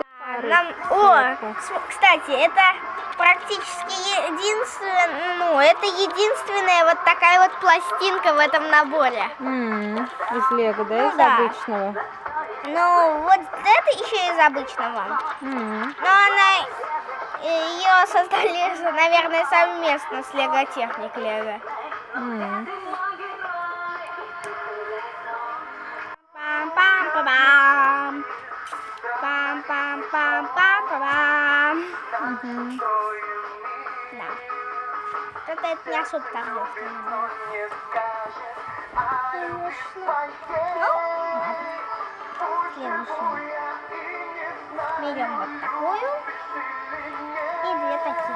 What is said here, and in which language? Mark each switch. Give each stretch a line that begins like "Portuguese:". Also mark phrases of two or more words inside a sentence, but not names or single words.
Russian: Кстати, это практически это единственная вот такая вот пластинка в этом наборе. Из Лего, да, Ну из да. обычного? Ну, вот это еще из обычного. Но ее создали, наверное, совместно с Лего Техник Лего. Пам-пам-пам-пам. Пам-пам-пам-пам-пам. Да. Это не особо торжественно было. Следующую. Берем вот такую и две такие.